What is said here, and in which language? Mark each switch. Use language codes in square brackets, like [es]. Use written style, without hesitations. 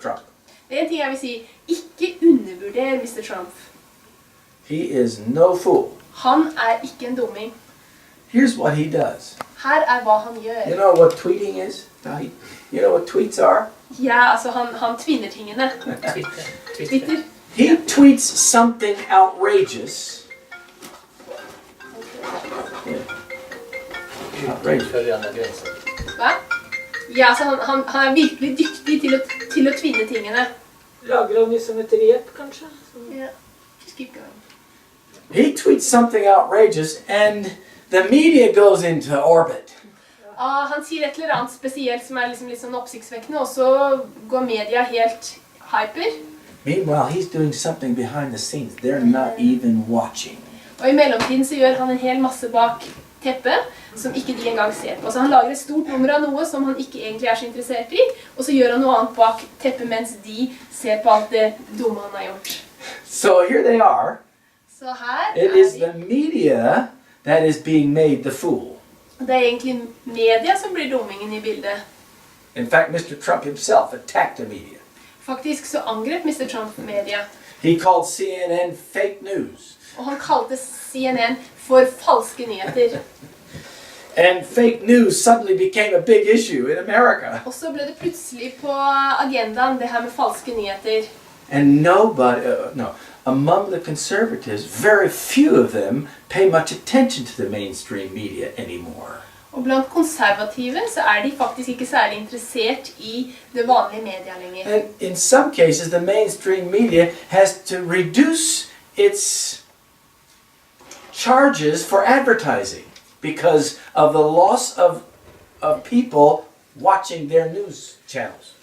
[en] Trump. [no] Det er en ting jeg vil si, ikke undervurder Mr. Trump. [en] He is no fool. [no] Han er ikke en dumming. [en] Here's what he does. [no] Her er hva han [en] You [no] gjør. [en] know what tweeting is? You know what tweets are? [no] Ja, altså han tvinner tingene. Twitter. [en] He tweets something outrageous. Outrageous. [no] Hva? Ja, altså han er virkelig dyktig til å tvinne tingene. Lager han som et rep, kanskje? [en] Ja, just keep going. He tweets something outrageous and the media goes into orbit. [no] Han sier et eller annet spesielt som er liksom litt sånn oppsiktsvekkende, og så går media helt hyper. [en] Meanwhile, he's doing something behind the scenes. They're not even watching. [no] Og i mellomtiden så gjør han en hel masse bak teppet, som ikke de engang ser på. Så han lager et stort nummer av noe som han ikke egentlig er så interessert i, og så gjør han noe annet bak teppet mens de ser på alt det dumme han har gjort. [en] So here they are. [no] Så her [en] It is the media that is being made the fool. [no] Det er egentlig media som blir dummingen i bildet. [en] In fact, Mr. Trump himself attacked the media. [no] Faktisk så angrep Mr. Trump media, [en] He called CNN fake news. [no] og han kalte CNN for falske nyheter. [en] And fake news suddenly became a big issue in America. [no] Og så ble det plutselig på agendaen det her med falske nyheter. [en] And among the conservatives, very few of them pay much attention to the mainstream media anymore. [no] Og blant konservative så er de faktisk ikke særlig interessert i det vanlige media lenger. [en] And in some cases, the mainstream media has to reduce its charges for advertising because of the loss of people watching their news channels.